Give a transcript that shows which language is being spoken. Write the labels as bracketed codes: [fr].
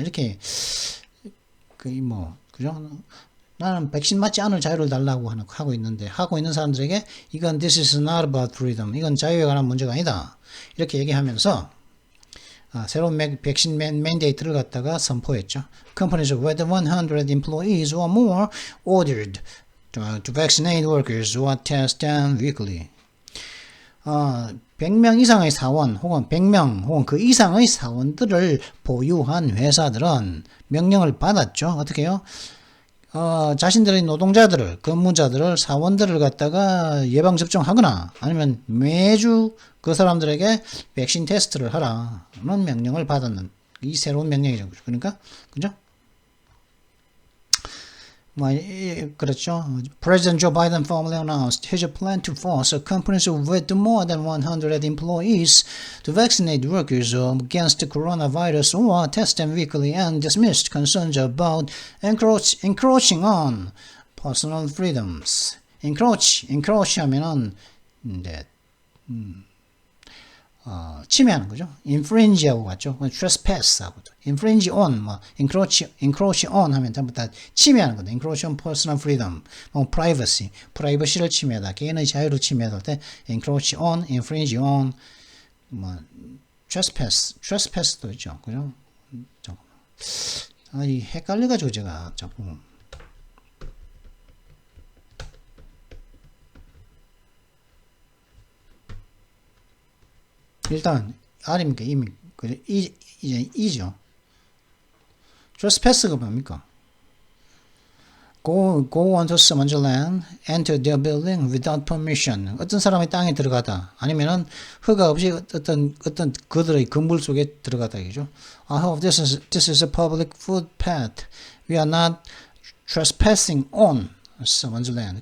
[ko] 이렇게 그죠? 나는 백신 맞지 않을 자유를 달라고 하고 있는데, 하고 있는 사람들에게 이건 [en] this is not about freedom, [ko] 이건 자유에 관한 문제가 아니다, 이렇게 얘기하면서 새로운 백신 맨데이트를 갖다가 선포했죠. [en] Companies with 100 employees or more ordered to vaccinate workers or test them weekly. [ko] 100명 이상의 사원 혹은 100명 혹은 그 이상의 사원들을 보유한 회사들은 명령을 받았죠. 어떻게 해요? 자신들의 노동자들을, 근무자들을, 사원들을 갖다가 예방접종하거나 아니면 매주 그 사람들에게 백신 테스트를 하라는 명령을 받았는, 이 새로운 명령이죠. 그러니까, 그죠? 그렇죠. [en] President Joe Biden formally announced his plan to force companies with more than 100 employees to vaccinate workers against the coronavirus or test them weekly, and dismissed concerns about encroaching on personal freedoms. [ko] encroach 하면은 이제 침해하는 거죠. infringe하고 같죠. trespass하고도. infringe on, encroach on 하면 전부 다 침해하는 거다. [en] encroach on personal freedom, [ko] privacy를 침해하다, 개인의 자유를 침해할 때 encroach on, infringe on, trespass도 있죠. 그죠? 이 헷갈려가지고 제가 자꾸. 일단 R입니까? 이미 이죠. trespass가 뭡니까? [en] Go onto someone's land, enter their building without permission. [ko] 어떤 사람의 땅에 들어가다, 아니면은 허가 없이 어떤 그들의 건물 속에 들어가다 이죠. [en] I hope this is a public footpath. We are not trespassing on someone's land.